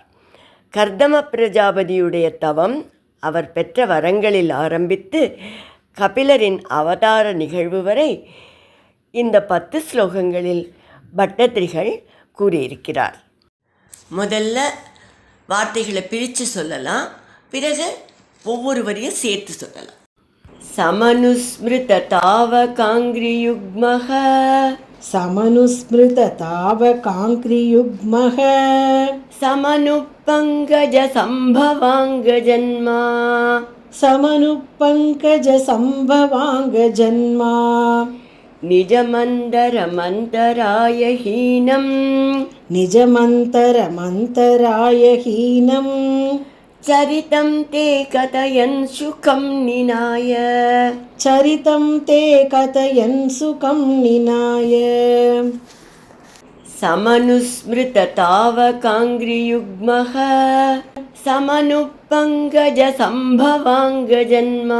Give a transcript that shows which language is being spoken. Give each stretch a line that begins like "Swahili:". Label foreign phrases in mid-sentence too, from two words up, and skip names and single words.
Tamil: கர்தம பிரஜாபதியுடைய தவம் அவர் பெற்ற வரங்களில் ஆரம்பித்து கபிலரின் அவதார நிகழ்வு வரை இந்த 10 ஸ்லோகங்களில் பட்டத்திரிகள் கூறியிருக்கிறார். முதல்ல வார்த்தைகளை பிரித்து சொல்லலாம், பிறகு ஒவ்வொரு வரியும் சேர்த்து சொல்லலாம்.
Sanskrit: समनुस्मृत ताव काङ्ग्रियुग्मः समनुस्मृत ताव काङ्क्रियुग्मः समनुपङ्कज सम्भवाङ्गजन्मा समनुपङ्कज सम्भवाङ्गजन्मा निजमन्तरमन्तराय हीनं चरितं ते कथयन् सुखं निनाय समनुस्मृत ताव काङ्ग्रियुग्मः समनुपङ्कज सम्भवाङ्गजन्मा